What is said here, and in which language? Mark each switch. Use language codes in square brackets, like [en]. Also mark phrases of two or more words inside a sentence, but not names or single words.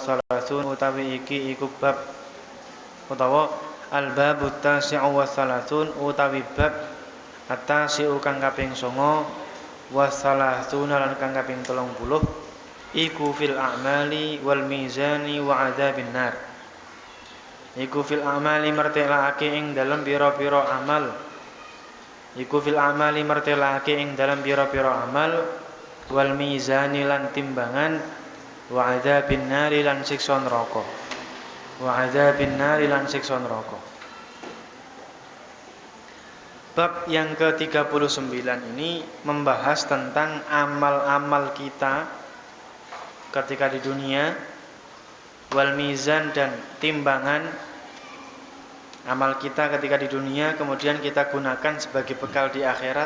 [jv] thalathun utawi iki iku bab utawa [ar] الباب التاسع والثلاثون [jv] utawi [ar] باب التاسع [jv] kang kaping 9 [ar] وثلاثون [jv] lan kang kaping 30 iku [ar] في الأعمال والميزان وعذاب النار. [jv] Iku [ar] في الأعمال [jv] martelake ing dalem pira-pira amal. Iku [ar] في الأعمال [jv] martelake ing dalem pira-pira amal [ar] والميزان [jv] lan timbangan [ar] وعذاب النار [jv] lan siksa neraka. [ar] وعذاب النار [jv] lan siksa neraka. [id] Bab yang ke-39 ini membahas tentang amal-amal kita ketika di dunia, [ar] والميزان [id] dan timbangan amal kita ketika di dunia kemudian kita gunakan sebagai bekal di akhirat.